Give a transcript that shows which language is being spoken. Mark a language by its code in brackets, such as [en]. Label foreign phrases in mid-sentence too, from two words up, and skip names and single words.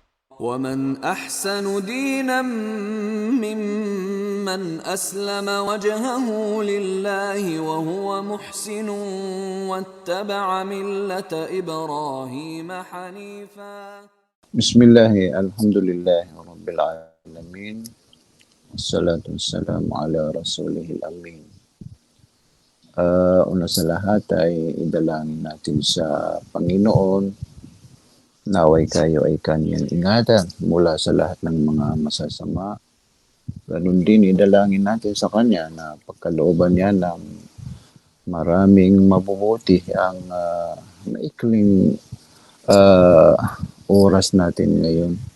[ar] ومن أحسن دينا ممن أسلم وجهه لله وهو محسن واتبع ملة إبراهيم حنيفا. بسم الله الحمد لله رب العالمين والصلاة والسلام على رسوله الأمين. [tl] Una sa lahat ay idalangin natin sa Panginoon naway kayo ay kanyang ingatan mula sa lahat ng mga masasama. Ganun din idalangin natin sa kanya na pagkalooban niya ng maraming mabubuti ang maikling oras natin ngayon.